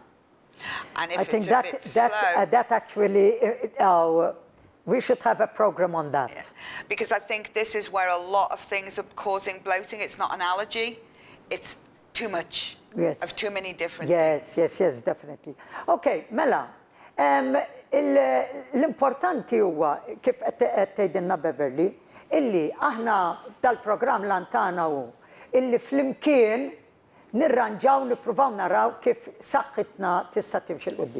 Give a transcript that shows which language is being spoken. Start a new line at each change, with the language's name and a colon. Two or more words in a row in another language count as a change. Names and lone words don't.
English: And if I think it's a bit slow, that actually, we should have a program on that. yeah, because I think this is where a lot of things are causing bloating. It's not an allergy, it's too much of too many different things. Yes, definitely.
Maltese: Okay, Mela, l-importanti huwa kif qed tgħidilna Beverly illi aħna tal-programm lantana hu illi flimkien nirranġaw nippruvaw naraw kif saħħitna tista' timxi l-qudiem.